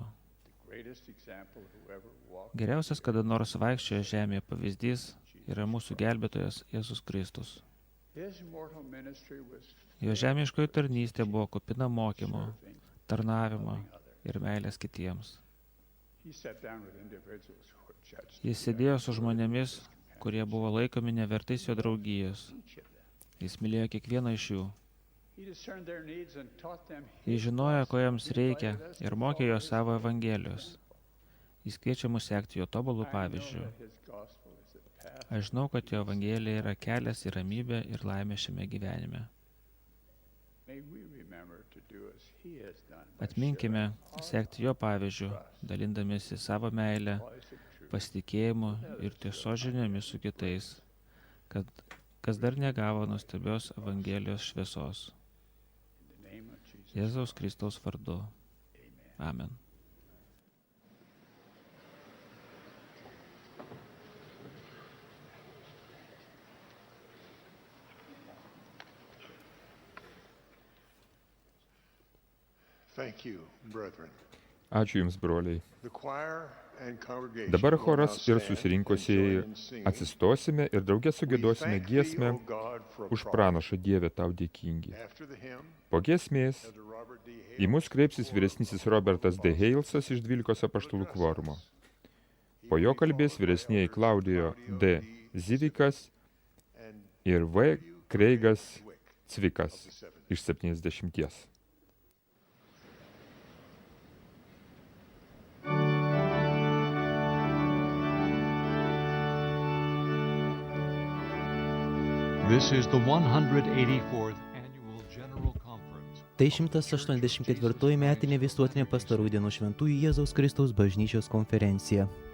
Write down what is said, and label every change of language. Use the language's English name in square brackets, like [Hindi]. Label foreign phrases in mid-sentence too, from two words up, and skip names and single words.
[English] the greatest example who ever walked [Lithuanian] Geriausias kada nors vaikščiojo žemėje pavyzdys yra mūsų gelbėtojas Jėzus Kristus. [English] his mortal ministry was [Lithuanian] Jo žemiškoji tarnystė buvo kupina mokymo, [English] serving, [Lithuanian] tarnavimo [English] loving others. [Lithuanian] ir meilės kitiems. [English] He sat down with individuals who were judged [Lithuanian] Jis sėdėjo su žmonėmis, kurie buvo laikomi nevertais jo draugijos. [English] each of them. [Lithuanian] Jis mylėjo kiekvieną iš jų. [English] He discerned their needs and taught them [Lithuanian] Jis [English] his [Lithuanian] žinojo, ko [English] gospel. [Lithuanian] jiems [English] He [Lithuanian] reikia [English] invited us [Lithuanian] ir [English] to [Lithuanian] mokė [English] follow [Lithuanian] jo [English] his [Lithuanian] savo [English] example. [Lithuanian] Evangelijos. Jis kviečia mus sekti jo tobulų [English] I know [Lithuanian] pavyzdžių. [English] that his gospel is the path. [Lithuanian] Aš žinau, kad jo Evangelija yra kelias į ramybę ir laimę šiame gyvenime. [English] May we remember to do as he has done by [Lithuanian] Atminkime [English] sharing [Lithuanian] sekti jo pavyzdžių, dalindamėsi savo meilę, [English] our voice of truth. [Lithuanian] pasitikėjimu ir tiesos žiniomis su kitais, kad kas dar negavo nuostabios Evangelijos šviesos. [English] In the name of Jesus. [Lithuanian] Jėzaus Kristaus vardu. [English] Amen. Thank you, brethren. [Lithuanian] Ačiū Jums, broliai. [English] The choir and congregation [Lithuanian] Dabar [English] will now [Lithuanian] choras ir [English] stand [Lithuanian] susirinkusieji [English] and join in singing. [Lithuanian] atsistosime ir draugė [English] We [Lithuanian] sugėdosime [English] thank thee, [Lithuanian] giesmę [English] O God, for a [Lithuanian] už [English] prophet. [Lithuanian] pranašą Dievę tau dėkingi. [English] After the hymn, [Lithuanian] Po giesmės [English] Elder Robert D. [Lithuanian] į mus Hales kreipsis [English] for [Lithuanian] vyresnysis Robertas D. Heilsas iš 12 apaštalų kvorumo. Po jo kalbės vyresnieji Klaudijo D. Zivikas [English] and [Lithuanian] ir V. Kreigas Wick Cvikas [English] of the 70. [Lithuanian] iš 70. [English] This is the 184th Annual General Conference. [Lithuanian] Tai 184 metinė visuotinė pastarųjų dienų šventųjų Jėzaus Kristaus bažnyčios konferencija.